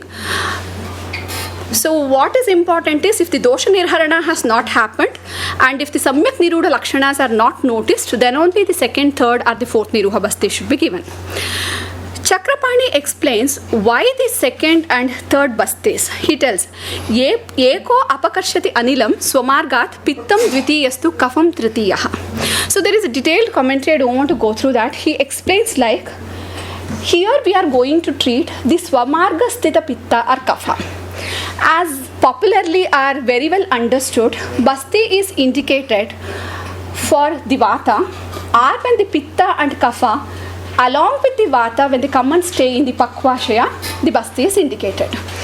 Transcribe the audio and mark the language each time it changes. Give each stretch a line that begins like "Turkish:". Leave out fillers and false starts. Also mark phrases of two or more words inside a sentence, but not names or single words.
English: So what is important is if the
Sanskrit: दोष निर्हरण
English: has not happened and if the
Sanskrit: सम्यक् निरूढ लक्षण
English: are not noticed, then only the 2nd, 3rd or the 4th
Sanskrit: निरूह बस्ति
English: should be given. Chakrapani explains why the 2nd and 3rd bastis. He tells,
Sanskrit: एको अपकर्षति अनिलं स्वमार्गात् पित्तं द्वितीयस्तु कफं तृतीयः.
English: So there is a detailed commentary, I don't want to go through that. He explains like, here we are going to treat the
Sanskrit: स्वमार्ग स्थित पित्त
English: or kapha. As popularly are very well understood, basti is indicated for the vata or when the pitta and kapha along with the vata when they come and stay in the pakvashaya, the basti is indicated.